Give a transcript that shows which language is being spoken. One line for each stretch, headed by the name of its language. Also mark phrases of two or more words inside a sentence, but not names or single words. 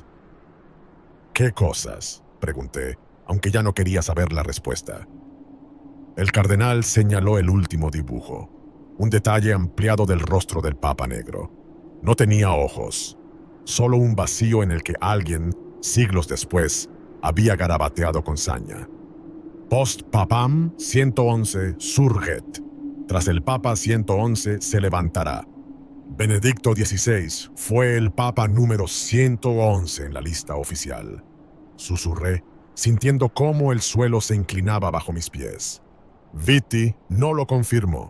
Spanish: ¿Qué cosas?, pregunté, aunque ya no quería saber la respuesta. El cardenal señaló el último dibujo, un detalle ampliado del rostro del Papa Negro. No tenía ojos, solo un vacío en el que alguien, siglos después, había garabateado con saña.
Latin: Post papam 111 surget.
Spanish: Tras el Papa 111 se levantará. Benedicto XVI fue el Papa número 111 en la lista oficial. Susurré, sintiendo cómo el suelo se inclinaba bajo mis pies. Vitti no lo confirmó.